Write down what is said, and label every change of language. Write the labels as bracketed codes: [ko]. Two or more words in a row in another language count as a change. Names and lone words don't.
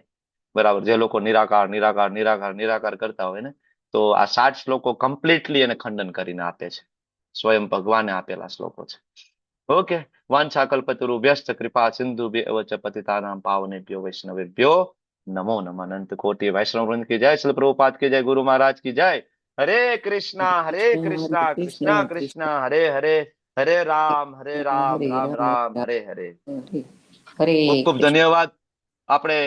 [gu] બરાબર, જે લોકો નિરાકાર નિરાકાર નિરાકાર નિરાકાર કરતા હોય ને, તો આ 60 શ્લોકો કમ્પ્લીટલી એને ખંડન કરીને આપે છે. સ્વયં ભગવાને આપેલા શ્લોકો છે. ઓકે. [sa] वांछा कल्पतरुभ्यश्च कृपा सिंधुभ्यः पतितानां पावनेभ्यो वैष्णवेभ्यो नमो नमः. अनंत कोटि वैष्णव वृंद [hi] की जय, श्रील प्रभुपाद की जय, गुरु महाराज की जय. [sa] हरे कृष्णा कृष्णा कृष्णा हरे हरे, हरे राम राम राम हरे हरे. [gu] ખૂબ ખૂબ ધન્યવાદ. આપણે